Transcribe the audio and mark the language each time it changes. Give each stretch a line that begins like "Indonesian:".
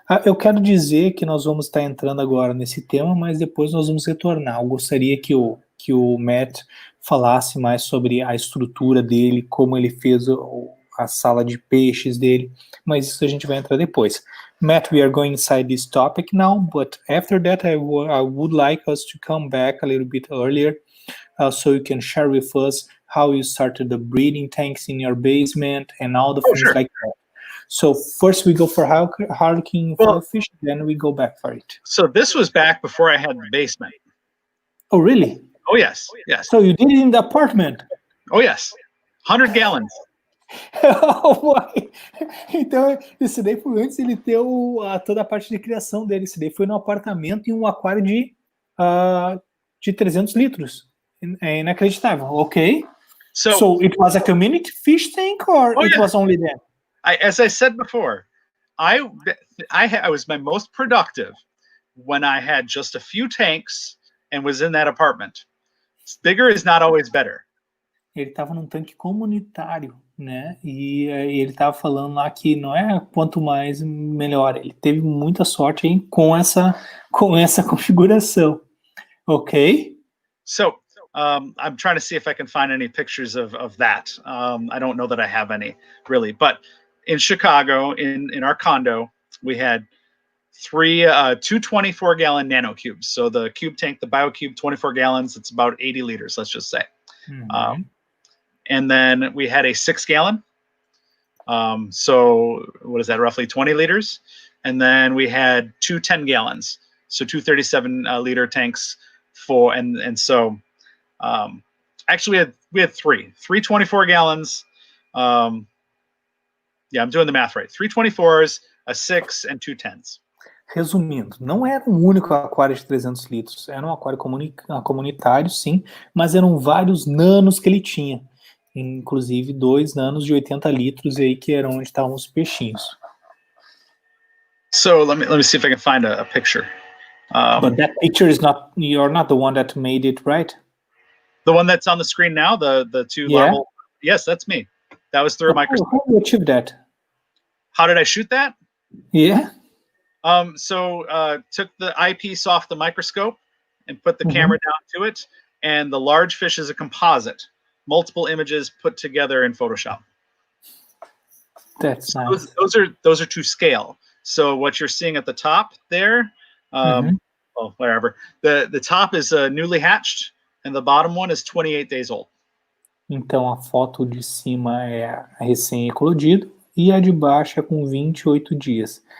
Portuguese: Eu quero dizer que nós vamos estar entrando agora nesse tema, mas depois nós vamos retornar. Eu gostaria que o Matt falasse mais sobre a estrutura dele, como ele fez a sala de peixes dele, mas isso a gente vai entrar depois.
English: Matt, we are going inside this topic now, but after that I would like us to come back a little bit earlier so you can share with us how you started the breeding tanks in your basement and all the things like that. So first we go for harlequin fish, then we go back for it. So this was back before I had the basement. Oh, really? Oh, yes. So you did it in the apartment? Oh, yes. 100 gallons. Oh, boy.
Portuguese: Então, isso daí foi antes ele ter toda a parte de criação dele. Isso daí foi no apartamento em um aquário de 300 litros. É inacreditável. Ok.
English: So it was a community fish tank or it was only that? As I said before, I was my most productive when I had just a few tanks and was in that apartment. Bigger is not always better.
Portuguese: Ele estava num tanque comunitário, né? E ele estava falando lá que não é quanto mais melhor. Ele teve muita sorte hein, com essa configuração.
English: Ok? So I'm trying to see if I can find any pictures of that. I don't know that I have any really, but in Chicago, in our condo, we had two 24-gallon nanocubes. So the cube tank, the BioCube, 24 gallons, it's about 80 liters, let's just say. Mm-hmm. And then we had a 6-gallon. So what is that, roughly 20 liters? And then we had two 10 gallons. So two 37-liter tanks for, and so actually we had three 24 gallons. Yeah, I'm doing the math right. 3 24s, a 6, and two 10s.
Portuguese: Resumindo, não era um único aquário de 300 litros, era um aquário comunitário, sim, mas eram vários nanos que ele tinha, inclusive 2 nanos de 80 litros aí que eram onde estavam os peixinhos.
English: So let me see if I can find a picture. But that picture is not, you're not the one that made it, right? The one that's on the screen now, the two larval. Yes, that's me. That was through a microscope. How did you achieve that? How did I shoot that? Yeah. So took the eyepiece off the microscope and put the camera down to it, and the large fish is a composite, multiple images put together in Photoshop. That's nice. Those are to scale. So what you're seeing at the top there, well, wherever, the top is newly hatched, and the bottom one is 28 days old.
Portuguese: Então a foto de cima é recém-eclodido e a de baixo é com 28 dias.